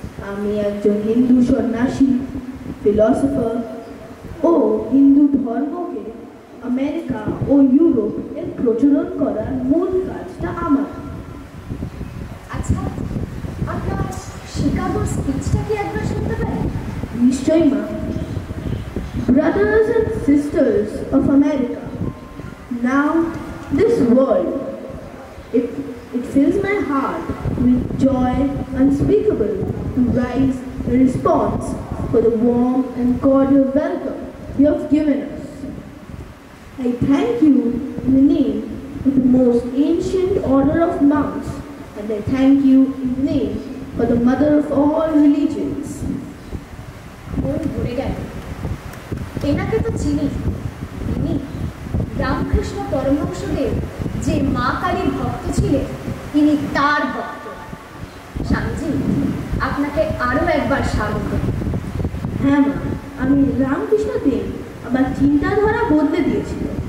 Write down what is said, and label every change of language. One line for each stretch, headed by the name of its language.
Bangla: আমি একজন হিন্দু সন্ন্যাসী, ফিলসফার ও হিন্দু ধর্মকে আমেরিকা ও ইউরোপ এর প্রচলন করার মূল কাজটা আমার। আচ্ছা, আপনার শিকাগোর স্পিচটা কি একবার শুনতে পারি? নিশ্চয়ই মা।
English: Brothers and sisters of America, now this world, it fills my heart with joy unspeakable to rise in response for the warm and cordial welcome you have given us. I thank you in the name of the most ancient order of monks, and I thank you in the name of the mother of all religions.
Bangla: মন ভরে গেল। এনাকে তো চিনি। ইনি রামকৃষ্ণ পরমহংসদেব যে মা কালীর ভক্ত ছিলেন, ইনি তার ভক্ত। স্বামীজি, আপনাকে আরও একবার স্বাগত। হ্যাঁ মা, আমি রামকৃষ্ণ দেব আমার চিন্তাধারা বদলে দিয়েছিল।